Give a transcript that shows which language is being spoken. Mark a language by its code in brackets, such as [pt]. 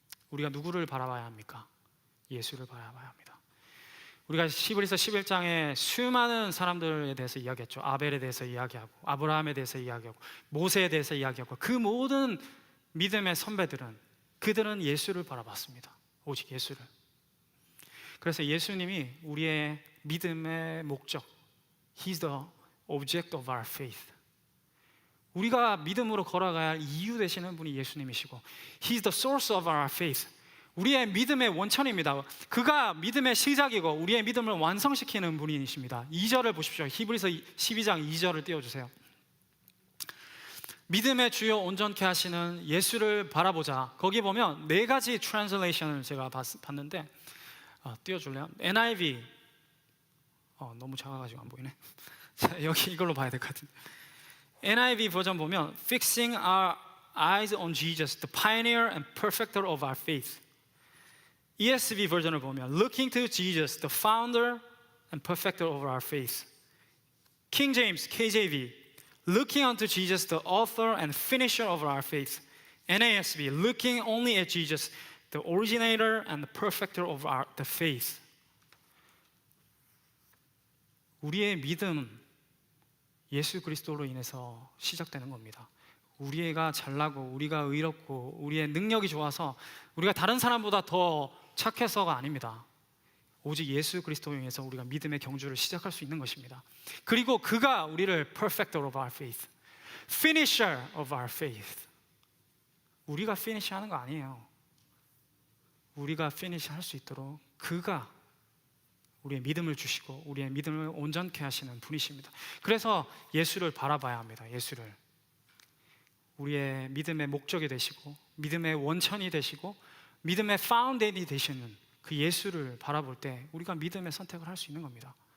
[ko] 우리가 누구를 바라봐야 합니까? 예수를 바라봐야 합니다. 우리가 히브리서 11장에 수많은 사람들에 대해서 이야기했죠. 아벨에 대해서 이야기하고 아브라함에 대해서 이야기하고 모세에 대해서 이야기하고 그 모든 믿음의 선배들은 그들은 예수를 바라봤습니다. 오직 예수를. 그래서 예수님이 우리의 믿음의 목적, [en] He's the object of our faith. [ko] 우리가 믿음으로 걸어가야 할 이유 되시는 분이 예수님이시고 [en] He's the source of our faith. [ko] 우리의 믿음의 원천입니다. 그가 믿음의 시작이고 우리의 믿음을 완성시키는 분이십니다. 2절을 보십시오. 히브리서 12장 2절을 띄워주세요. 믿음의 주요 온전케 하시는 예수를 바라보자. 거기 보면 네 가지 트랜슬레이션을 제가 봤는데 띄워줄래요? NIV 너무 작아가지고 안 보이네. 자, 여기 이걸로 봐야 될 것 같은데 NIV 버전 보면 [en] Fixing our eyes on Jesus, the pioneer and perfecter of our faith. [ko] ESV 버전을 보면 [en] Looking to Jesus, the founder and perfecter of our faith. King James, KJV Looking unto Jesus, the author and finisher of our faith. NASB Looking only at Jesus, the originator and the perfecter of the faith. [ko] 우리의 믿음 예수 그리스도로 인해서 시작되는 겁니다. 우리가 잘나고 우리가 의롭고 우리의 능력이 좋아서 우리가 다른 사람보다 더 착해서가 아닙니다. 오직 예수 그리스도로 인해서 우리가 믿음의 경주를 시작할 수 있는 것입니다. 그리고 그가 우리를 [en] perfecter of our faith, finisher of our faith. [ko] 우리가 finish 하는 거 아니에요. 우리가 finish 할 수 있도록 그가 우리의 믿음을 주시고 우리의 믿음을 온전케 하시는 분이십니다. 그래서 예수를 바라봐야 합니다. 예수를 우리의 믿음의 목적이 되시고 믿음의 원천이 되시고 믿음의 파운데이션이 되시는 그 예수를 바라볼 때 우리가 믿음의 선택을 할 수 있는 겁니다.